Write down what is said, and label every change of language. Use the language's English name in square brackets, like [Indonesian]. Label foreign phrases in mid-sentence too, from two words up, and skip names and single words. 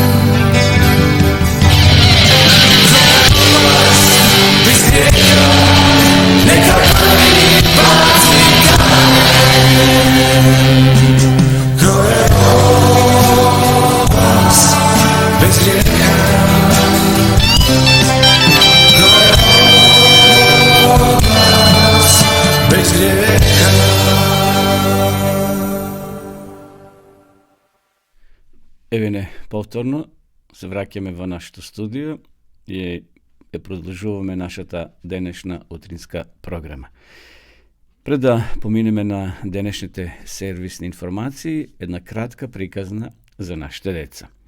[Serbian] Bez grijeha, neka prvi baci kamen. Ko je vas bez grijeha? Ko je vas bez grijeha? [Macedonian] Еве повторно се враќаме во нашето студио и продолжуваме нашата денешна утринска програма. Пред да поминеме на денешните сервисни информации, една кратка приказна за нашите деца.